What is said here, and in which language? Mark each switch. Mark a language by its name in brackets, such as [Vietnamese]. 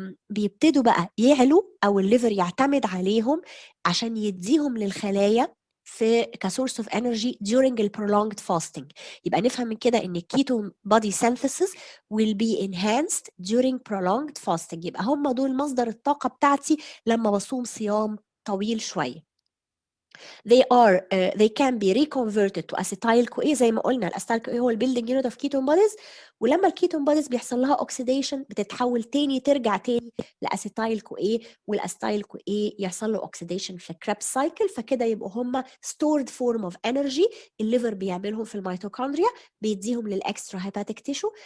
[Arabic] بيبتدوا بقى يعلوا او الليفر يعتمد عليهم عشان يديهم للخلايا في كسورس اوف انرجي during ال prolonged fasting. يبقى نفهم من كده ان [English] ketone body synthesis will be enhanced during prolonged fasting. [Arabic] يبقى هم دول مصدر الطاقة بتاعتي لما بصوم صيام طويل شوية. [English] they can be reconverted to acetyl CoA. [Arabic] زي ما قلنا الاسيتايل CoA هو البيلدينج يونت اوف كيتون بوديز، ولما الكيتون بوديز بيحصل لها اوكسيديشن بتتحول تاني، ترجع تاني لاسيتايل CoA، والاسيتايل CoA يحصل له اوكسيديشن في كريبس سايكل، فكده يبقوا هم [English] stored form of energy [Arabic] الليفر بيعملهم في الميتوكوندريا، بيديهم للاكسترا هيباتيك تيشو.